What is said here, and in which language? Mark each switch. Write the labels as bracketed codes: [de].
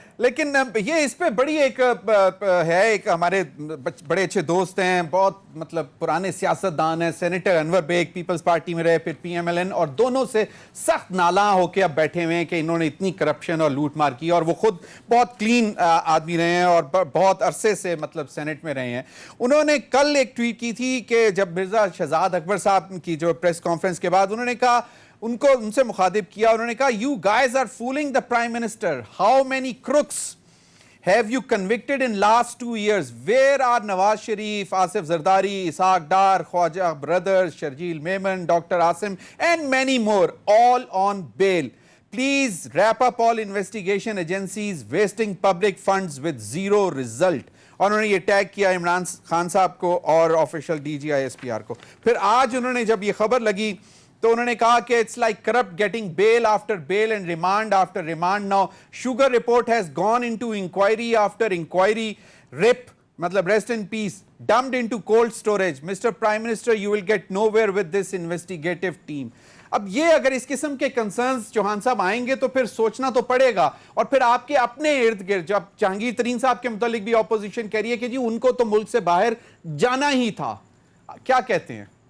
[ur] لیکن یہ اس پہ بڑی ایک ہے، ایک ہمارے بڑے اچھے دوست ہیں، بہت مطلب پرانے سیاست دان ہیں، سینیٹر انور بیگ پیپلز پارٹی میں رہے، پھر پی ایم ایل این، اور دونوں سے سخت نالاں ہو کے اب بیٹھے ہوئے ہیں کہ انہوں نے اتنی کرپشن اور لوٹ مار کی، اور وہ خود بہت کلین آدمی رہے ہیں اور بہت عرصے سے مطلب سینٹ میں رہے ہیں. انہوں نے کل ایک ٹویٹ کی تھی کہ جب مرزا شہزاد اکبر صاحب کی جو پریس کانفرنس کے بعد انہوں نے کہا، ان سے مخاطب کیا، انہوں نے کہا [en] you guys are fooling the prime minister. How many crooks have you convicted in last 2 years? Where are Nawaz Sharif, Asif Zardari, Ishaq Dar, Khwaja brothers, Sharjeel Memon, Dr. Asim and many more, all on bail? Please wrap up all investigation agencies wasting public funds with zero result. [ur] اور انہوں نے یہ tag کیا عمران خان صاحب کو اور official D جی I S P R کو. پھر آج انہوں نے جب یہ خبر لگی تو انہوں نے کہا کہ [en] it's like corrupt getting bail after bail and remand after remand. Now Sugar report has gone into inquiry after inquiry. RIP matlab rest in peace, dumped into cold storage. Mr. Prime Minister, you will get nowhere with this investigative team. [ur] اب یہ اگر اس قسم کے concerns Chauhan صاحب آئیں گے تو پھر سوچنا تو پڑے گا. اور پھر آپ کے اپنے ارد گرد جب جہانگیر ترین صاحب کے متعلق بھی اپوزیشن کہہ رہی ہے کہ جی ان کو تو ملک سے باہر جانا ہی تھا، کیا کہتے ہیں؟